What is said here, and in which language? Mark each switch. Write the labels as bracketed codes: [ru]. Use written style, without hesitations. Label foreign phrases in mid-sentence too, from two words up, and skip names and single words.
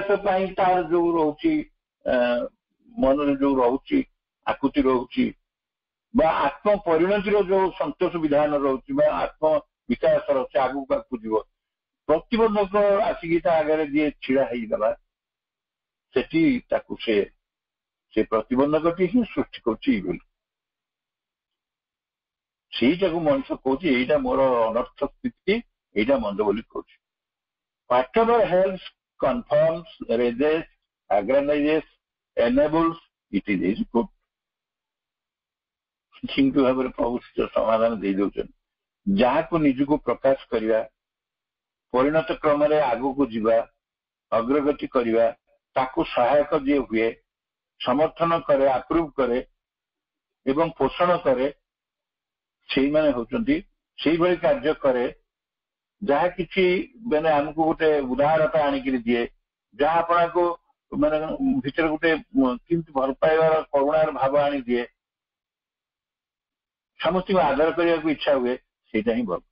[or] ପାଇଁ ତାର ଯୋଉ ରହୁଛି ମନରେ ଯୋଉ ରହୁଛି ଆକୁତି ରହୁଛି ବା ଆତ୍ମ ପରିଣତିର ଯୋଉ ସନ୍ତୋଷ ବିଧାନ ରହୁଛି ବା ଆତ୍ମ ବିକାଶର ସେ ଆଗକୁ ଆଗକୁ ଯିବ ପ୍ରତିବନ୍ଧକ ଆସିକି ତା ଆଗରେ ଯିଏ ଛିଡା ହେଇଗଲା ସେଠି ତାକୁ ସେ ପ୍ରତିବନ୍ଧକଟି ହିଁ ସୃଷ୍ଟି କରୁଛି ବୋଲି ସେଇଟାକୁ ମଣିଷ କହୁଛି ଏଇଟା ମୋର ଅନର୍ଥ ସ୍ଥିତି ଏଇଟା ମନ୍ଦ ବୋଲି କହୁଛି। [en] whatever helps confirms raises aggrandizes enables it is good [or] ନିଶ୍ଚିତ ଭାବରେ ପ୍ରଭୁ ସମାଧାନ ଦେଇଦେଉଛନ୍ତି ଯାହାକୁ ନିଜକୁ ପ୍ରକାଶ କରିବା ପରିଣତ କ୍ରମରେ ଆଗକୁ ଯିବା ଅଗ୍ରଗତି କରିବା ତାକୁ ସହାୟକ ଯିଏ ହୁଏ ସମର୍ଥନ କରେ ଆପ୍ରୁଭ କରେ ଏବଂ ପୋଷଣ କରେ ସେଇମାନେ ହଉଛନ୍ତି ସେଇଭଳି କାର୍ଯ୍ୟ କରେ ଯାହା କିଛି ମାନେ ଆମକୁ ଗୋଟେ ଉଦାହରଣତା ଆଣିକିରି ଦିଏ ଯାହା ଆପଣଙ୍କୁ ମାନେ ଭିତରେ ଗୋଟେ କେମିତି ଭଲ ପାଇବାର କରୁଣାର ଭାବ ଆଣିଦିଏ ସମସ୍ତଙ୍କୁ ଆଦର କରିବାକୁ ଇଚ୍ଛା ହୁଏ ସେଇଟା ହିଁ ଭଲ।